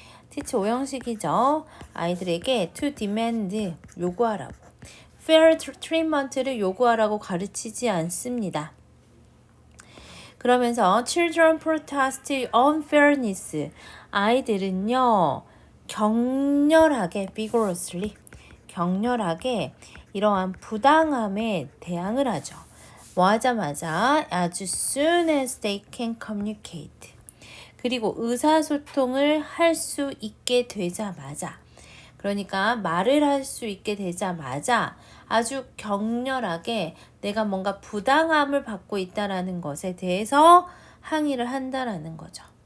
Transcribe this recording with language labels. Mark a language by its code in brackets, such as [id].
[ko] teach 오형식이죠. 아이들에게 [en] to demand [ko] 요구하라고. [en] fair treatment [ko] 를 요구하라고 가르치지 않습니다. 그러면서 [en] children protest unfairness. [ko] 아이들은요. 격렬하게 vigorously 격렬하게 이러한 부당함에 대항을 하죠. 뭐 하자마자 [en] as soon as they can communicate. [ko] 그리고 의사소통을 할 수 있게 되자마자 그러니까 말을 할 수 있게 되자마자 아주 격렬하게 내가 뭔가 부당함을 받고 있다라는 것에 대해서 항의를 한다라는 거죠.